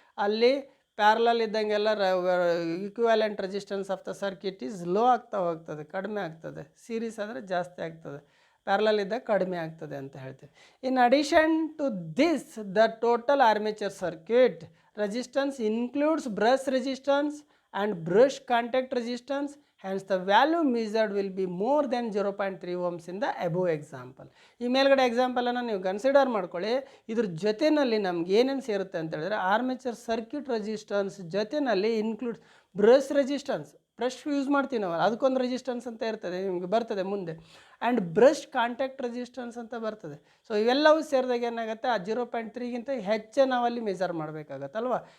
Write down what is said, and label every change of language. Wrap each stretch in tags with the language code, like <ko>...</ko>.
<kn>ಅಲ್ಲಿ parallel ಇದ್ದಂಗೆಲ್ಲ</kn> <en>equivalent resistance of the circuit is low</en> <kn>ಆಗ್ತಾ ಹೋಗ್ತದೆ, ಕಡಿಮೆ ಆಗ್ತದೆ. ಸೀರೀಸ್ ಆದರೆ ಜಾಸ್ತಿ ಆಗ್ತದೆ, ಪ್ಯಾರಲಲ್ ಇದ್ದಾಗ ಕಡಿಮೆ ಆಗ್ತದೆ ಅಂತ ಹೇಳ್ತೀವಿ.</kn> <en>In addition to this the total armature circuit resistance includes brush resistance and brush contact resistance. hence the value measured will be more than 0.3 ohms in the above example.</en> <kn>ಈ ಮೇಲ್ಗಡೆ ಎಕ್ಸಾಂಪಲನ್ನು ನೀವು ಕನ್ಸಿಡರ್ ಮಾಡ್ಕೊಳ್ಳಿ. ಇದ್ರ ಜೊತೆಯಲ್ಲಿ ನಮ್ಗೆ ಏನೇನು ಸೇರುತ್ತೆ ಅಂತ ಹೇಳಿದ್ರೆ ಆರ್ಮೇಚರ್ ಸರ್ಕ್ಯೂಟ್ ರೆಸಿಸ್ಟೆನ್ಸ್ ಜೊತೆಯಲ್ಲಿ includes brush resistance. Brush use ಮಾಡ್ತೀವಿ ನಾವು, ಅದಕ್ಕೊಂದು ರೆಸಿಸ್ಟೆನ್ಸ್ ಅಂತ ಇರ್ತದೆ, ನಿಮಗೆ ಬರ್ತದೆ ಮುಂದೆ.</kn> <en>and brush contact resistance</en> <kn>ಅಂತ ಬರ್ತದೆ. ಸೊ ಇವೆಲ್ಲವೂ ಸೇರಿದಾಗ ಏನಾಗುತ್ತೆ, ಆ 0.3ಗಿಂತ ಹೆಚ್ಚೇ ನಾವಲ್ಲಿ ಮೆಜರ್ ಮಾಡಬೇಕಾಗತ್ತಲ್ವ.</kn>